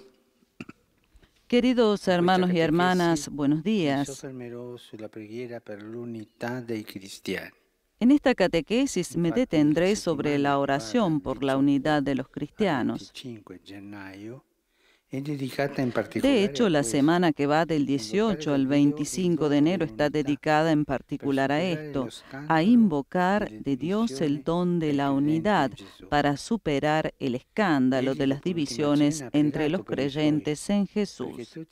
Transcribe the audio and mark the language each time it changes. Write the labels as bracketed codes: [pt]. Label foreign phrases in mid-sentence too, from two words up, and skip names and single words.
[es] Queridos hermanos y hermanas, buenos [it] Mi [es] días. [it] soffermerò sulla preghiera per l'unità dei cristiani. [es] En esta catequesis me detendré sobre la oración por la unidad de los cristianos. [it] 25 gennaio è dedicata in particolare [es] De hecho, la semana que va del 18 al 25 de enero está dedicada en particular a esto, a invocar de Dios el don de la unidad para superar el escándalo de las divisiones entre los creyentes en Jesús.